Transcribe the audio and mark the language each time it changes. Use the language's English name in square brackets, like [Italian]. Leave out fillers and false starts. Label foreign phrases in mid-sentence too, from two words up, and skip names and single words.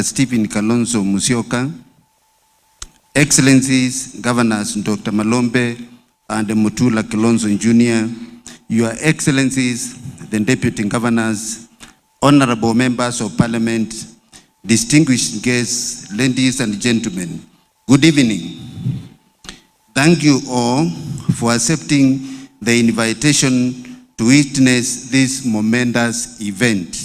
[English] Stephen Kalonzo Musyoka, Excellencies, Governors Dr. Malombe and Mutula Kalonzo Jr., Your Excellencies, the Deputy Governors, Honorable Members of Parliament, distinguished guests, ladies and gentlemen, good evening. Thank you all for accepting the invitation to witness this momentous event.